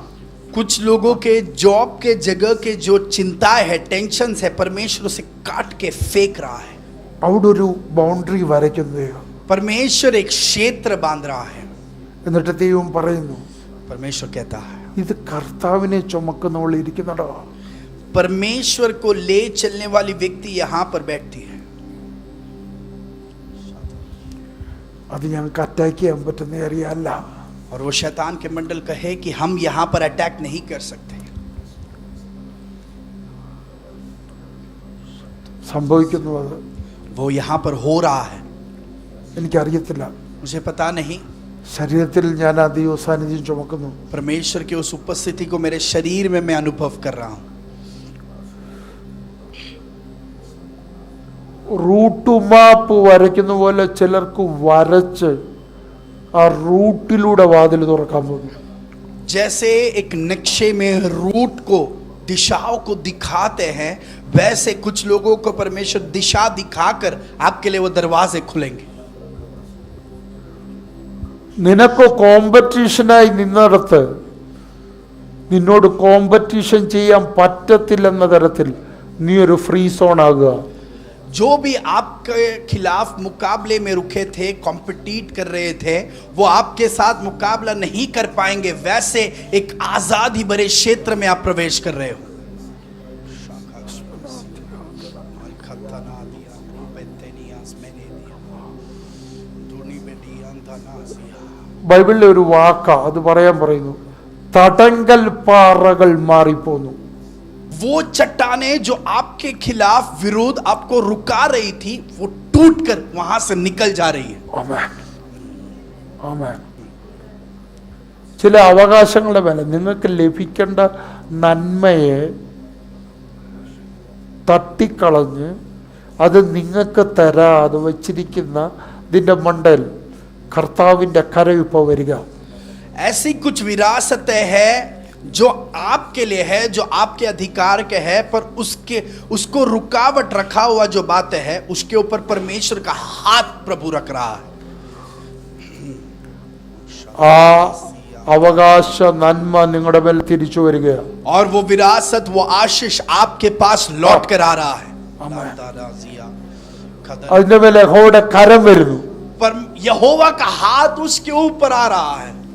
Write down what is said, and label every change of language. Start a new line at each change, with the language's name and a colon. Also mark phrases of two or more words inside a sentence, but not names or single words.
Hindi: कुछ लोगों के जॉब के जगह के जो चिंताएं है, टेंशन है, परमेश्वर उसे काट के फेंक रहा है।
Malayalam: അവിടെ ഒരു ബൗണ്ടറി വരയ്ക്കുന്നു ദൈവം.
Hindi: परमेश्वर एक क्षेत्र बांध रहा है।
Malayalam: എന്നിട്ട് ദൈവം പറയുന്നു
Hindi: परमेश्वर कहता है
Malayalam: ഇത് കർത്താവിനെ ചുമക്കുന്നവൾ ഇരിക്കുന്നടോ.
Hindi: परमेश्वर को ले चलने वाली व्यक्ति यहाँ पर बैठती है।
Malayalam: അത് ഞങ്ങൾക്ക് അറ്റാക്ക് ചെയ്യാൻ പറ്റുന്ന ഏരിയ അല്ല.
Hindi: और वो शैतान के मंडल कहे कि हम यहाँ पर अटैक नहीं कर सकते।
Malayalam: സംഭവിക്കുന്നു അത്
Hindi: वो यहाँ पर हो रहा है,
Malayalam: എനിക്കറിയത്തില്ല.
Hindi: मुझे पता नहीं।
Malayalam: ശരീരത്തിൽ ഞാൻ ആ ദൈവ സാന്നിധ്യം ചുമക്കുന്നു.
Hindi: परमेश्वर की उस उपस्थिति को मेरे शरीर में मैं अनुभव कर रहा हूँ।
Malayalam: റൂട്ട് മാപ്പ് വരയ്ക്കുന്ന പോലെ ചിലർക്ക് വരച്ച് ആ റൂട്ടിലൂടെ വാതിൽ തുറക്കാൻ പോകും.
Hindi: जैसे एक नक्शे में रूट को दिशाओं को दिखाते हैं, वैसे कुछ लोगों को परमेश्वर दिशा दिखाकर आपके लिए वो दरवाजे खुलेंगे.
Malayalam: നിനക്ക് കോമ്പറ്റീഷനായി നിന്നിടത്ത് നിന്നോട് കോമ്പറ്റീഷൻ ചെയ്യാൻ പറ്റത്തില്ലെന്ന തരത്തിൽ നീ ഒരു
English: free zone
Malayalam: ആകുക.
Hindi: जो भी आपके खिलाफ मुकाबले में रुके थे, कॉम्पिटिट कर रहे थे, वो आपके साथ मुकाबला नहीं कर पाएंगे. वैसे एक आजादी भरे क्षेत्र में आप प्रवेश कर रहे हो.
Malayalam: ബൈബിളിലെ ഒരു വാക്കാ അത് പറയുന്നു, തടങ്കൽ പാറകൾ മാറിപ്പോന്നു.
Hindi: वो चट्टाने जो आपके खिलाफ विरोध आपको रुका रही थी, वो टूटकर वहां से निकल जा रही है.
Malayalam: ആമേൻ, ആമേൻ. ചില അവകാശങ്ങളുടെ മേലെ നിങ്ങൾക്ക് ലഭിക്കേണ്ട നന്മയെ തട്ടിക്കളഞ്ഞ് അത് നിങ്ങൾക്ക് തരാതെ വച്ചിരിക്കുന്ന ഇതിന്റെ മണ്ടൽ കർത്താവിന്റെ കരവിപ്പോ വരിക.
Hindi: ऐसी कुछ विरासतें है जो आपके लिए है, जो आपके अधिकार के है, पर उसको रुकावट रखा हुआ जो बातें है, उसके ऊपर परमेश्वर का हाथ प्रभु रख रहा है.
Malayalam: ആ അവകാശ നന്മ നിങ്ങളുടെ മേൽ തിരിച്ചു വരികയാണ്.
Hindi: और वो विरासत, वो आशीष आपके पास लौट कर आ रहा है.
Malayalam: അതിന്റെ മേൽ യഹോവയുടെ കരം വരുന്നു.
Hindi: पर यहोवा का हाथ उसके ऊपर आ रहा है.